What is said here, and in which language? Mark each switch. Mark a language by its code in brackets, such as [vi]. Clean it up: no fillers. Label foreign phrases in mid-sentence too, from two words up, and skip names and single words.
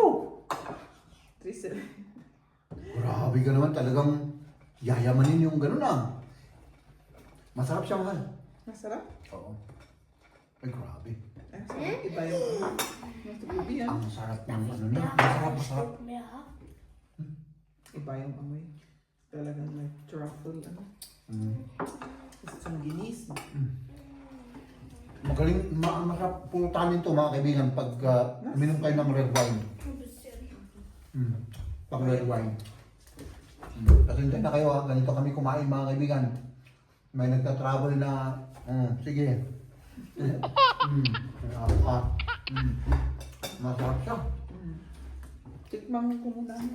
[tl] 375. Grabe ka naman, talagang yayamanin yung gano'n Masarap siya, mahal. Masarap? Oo. Ay, grabe. Iba yung nasa gabi yan. Ang sarap ng ano na. Masarap, masarap. [de] Mehr haben. [tl] Iba yung amoy. Talagang [en] like truffle, [tl] ano. Isang ginis. Magaling, masarap pulutan to mga kaibigan pag uminom kayo ng [en] red wine. [de] Ein bisschen. [tl] Pag [en] red wine. [tl] Kasi hindi na kayo, ganito kami kumain mga kaibigan. May nagta-travel na, sige. Masarap siya. Tikman ko muna.